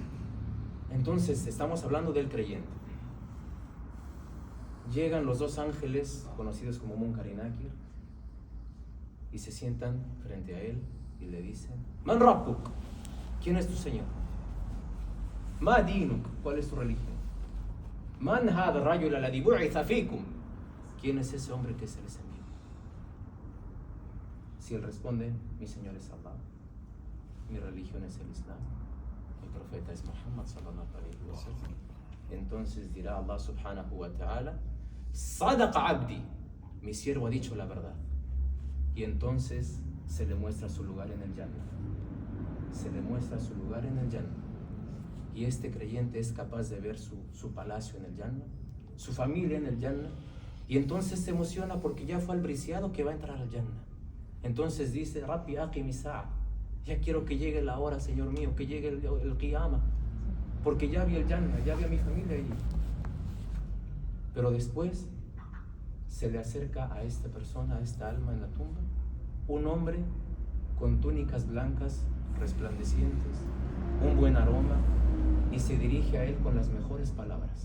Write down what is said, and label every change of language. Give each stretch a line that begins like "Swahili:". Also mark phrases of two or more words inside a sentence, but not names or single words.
Spanish: Entonces, estamos hablando del creyente. Llegan los dos ángeles conocidos como Munkar y Nakir y se sientan frente a él y le dicen:
Arabic: من ربك,
Spanish: ¿quién es tu Señor?
Arabic: ما دينك,
Spanish: ¿cuál es tu religión?
Arabic: من هذا الرجل الذي بعث فيكم,
Spanish: ¿quién es ese hombre que se les envió? Si él responde: mi Señor es Allah, mi religión es el Islam, mi profeta es Muhammad
Arabic: صلى الله عليه وسلم,
Spanish: entonces dirá Allah
Arabic: سبحانه وتعالى: صدق عبدي,
Spanish: mi siervo ha dicho la verdad. Y entonces se le muestra su lugar en el Jannah. Se le muestra su lugar en el Jannah. Y este creyente es capaz de ver su palacio en el Jannah, su familia en el Jannah, y entonces se emociona porque ya fue albriciado que va a entrar al Jannah. Entonces dice:
Arabic: رب أقم الساعة,
Spanish: ya quiero que llegue la hora, Señor mío, que llegue el Qiyamah, porque ya vi el Jannah, ya vi a mi familia allí. Pero después se le acerca a esta persona, a esta alma en la tumba, un hombre con túnicas blancas resplandecientes, un buen aroma, y se dirige a él con las mejores palabras.